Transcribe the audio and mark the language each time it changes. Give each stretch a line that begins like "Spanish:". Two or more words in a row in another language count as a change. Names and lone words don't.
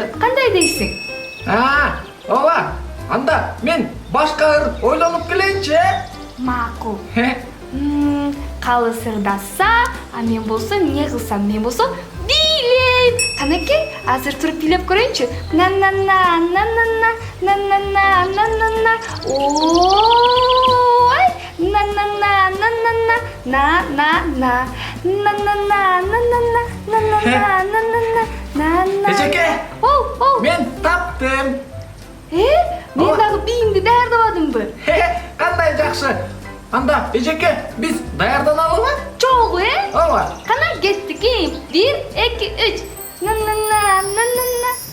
Kyrgyz: Кандай дейсиң? Ооба. Анда мен башка ыр ойлонуп келейинчи, Макул. Калыс ырдаса, мен болсо эмне кылсам? Мен болсо бийлейм. Канекей, азыр туруп бийлеп көрөйүнчү. На-на-на, на-на-на, на-на-на, на-на-на. Ой! На-на-на, на-на-на, на-на-на. На-на-на, на-на-на, на-на-на, на-на-на, на-на. Эжеке. Мен таптым. Мен дагы бийимди даярдабадымбы? Кандай жакшы. Анда эжеке, биз даярданалыбы? Чогуу, Ооба. Кана кеттик. 1, 2, 3. На-на-на, на-на-на.